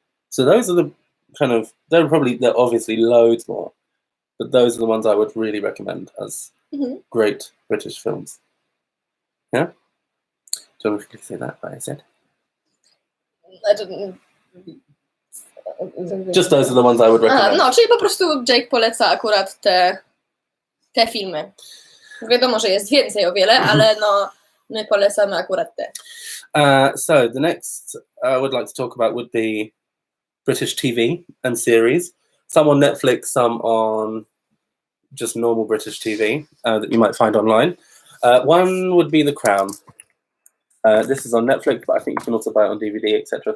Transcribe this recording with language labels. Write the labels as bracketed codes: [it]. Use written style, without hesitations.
[en] So those are the kind of, there are obviously loads more, but those are the ones I would really recommend as great British films. Yeah? Do you want to say that, what I said? I didn't... Just those are the ones I would recommend. [pl] No, czyli po prostu Jake poleca akurat te filmy. Wiadomo, że jest więcej o wiele, ale no, my polecamy akurat te. [en] So the next I would like to talk about would be British TV and series. Some on Netflix, some on just normal British TV that you might find online. One would be The Crown. This is on Netflix, but I think you can also buy it on DVD, etc.